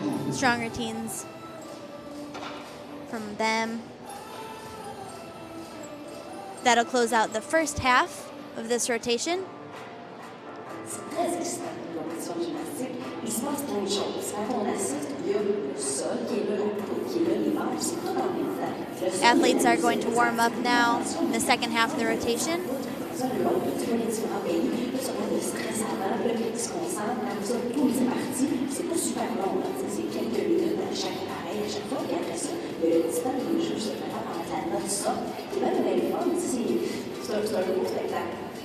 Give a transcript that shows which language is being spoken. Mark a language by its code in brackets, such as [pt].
[en] Strong routines from them. That'll close out the first half of this rotation. [fr] C'est très excitant, la compétition de gymnastique. Il se passe plein de choses. Quand on assiste, il y a le sol qui est là, la poutre qui est là, les membres, c'est tout en même temps. [en] Athletes are going to warm up now in the second half of the rotation. [fr] Ça, le long, tu vois les différents pays, là, ça va de stress avant, là, ils se concentrent, comme ça, tout est parti. C'est pas super long, là, c'est quelques minutes à chaque pareil, à chaque fois, puis après ça, il y a le petit temps des jeux, c'est vraiment pendant que la note sort. Et même les femmes, c'est un gros spectacle.